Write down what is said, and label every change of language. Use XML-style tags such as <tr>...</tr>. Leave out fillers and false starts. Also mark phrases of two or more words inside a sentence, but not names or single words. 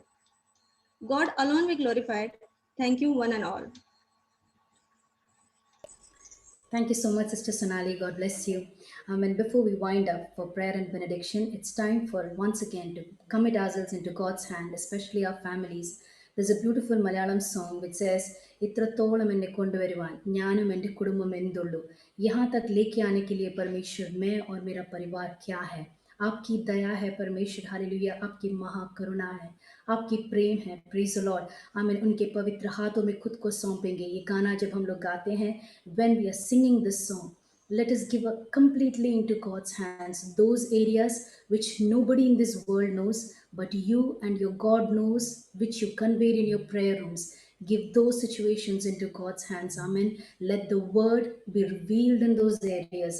<en>God alone be glorified. Thank you, one and all. Thank you so much, Sister Sonali. God bless you. And before we wind up for prayer and benediction, it's time for once again to commit ourselves into God's hand, especially our families. There's a beautiful Malayalam song which says,</en> <ml>"ഇത്രത്തോളം എന്നെ കൊണ്ടുവരുവാൻ ഞാനും എന്നെ കുടുംബം എന്തുള്ളൂ</ml> <hi>यहाँ तक लेके आने के लिए परमेश्वर मैं और मेरा परिवार क्या है। आपकी दया है परमेश्वर, हालेलुया, आपकी महाकरुणा है, आपकी प्रेम है।</hi> <en>Praise the Lord. आमीन।</en> <hi>उनके पवित्र हाथों में खुद को सौंपेंगे। ये गाना जब हम लोग गाते हैं,</hi> <en>when we are singing this song, let us give up completely into God's hands those areas which nobody in this world knows, but you and your God knows, which you conveyed in your prayer rooms. Give those situations into God's hands. Amen. Let the word be revealed in those areas.</en>